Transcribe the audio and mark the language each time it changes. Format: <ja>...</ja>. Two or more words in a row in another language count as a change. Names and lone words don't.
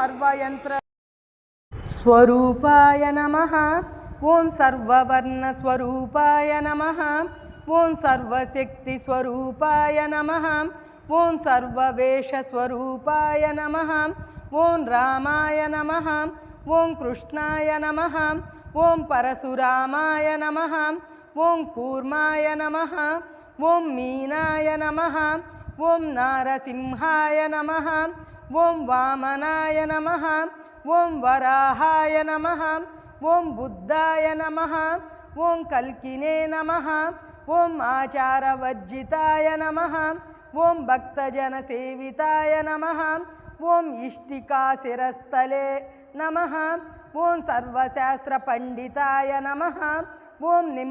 <sa>सर्वयन्त्रस्वरूपाय नमः ॐ सर्ववर्णस्वरूपाय नमः ॐ सर्वशक्तिस्वरूपाय नमः ॐ सर्ववेषस्वरूपाय नमः ॐ रामाय नमः ॐ कृष्णाय नमः ॐ परशुरामाय नमः ॐ कूर्माय नमः ఓం మీనాయ నమః ఓం నారసింహాయ నమః ఓం వామనాయ నమః ఓం వరాహాయ నమః ఓం బుద్ధాయ నమః ఓం కల్కినే నమః ఓం ఆచారవర్జితాయ నమః ఓం భక్తజనసేవితాయ నమః ఓం ఇష్టికాశిరస్థలే నమః ఓం సర్వశాస్త్రపండితాయ నమః ఓం</sa>